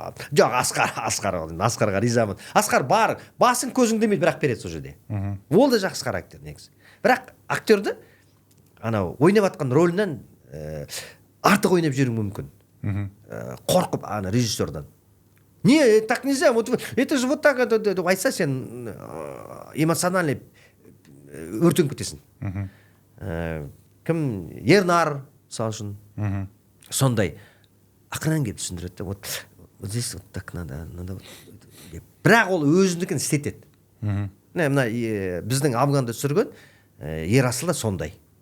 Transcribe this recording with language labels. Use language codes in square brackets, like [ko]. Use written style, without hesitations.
[kk] Жоқ, Асқарға ризамын. Асқар бар, басын көзің демейді, бірақ береді сол жерде. Ол да жақсы характер негізі. Бірақ актерді анау ойнап жатқан рөлінен артық ойнап жіберуі мүмкін. Қорқып ана режиссердан. [ru] Не, так нельзя, вот это же вот так, [kk] деп айтса сен эмоциональный өртеніп кетесің. Кім? Ернар, мысалы үшін. Сондай ақырынан келіп түсіндіреді. [ru] Вот здесь вот так надо. [kk] Бірақ ол өзіндікін істетеді. Мына біздің Афганда түсірген Ерасыл да сондай.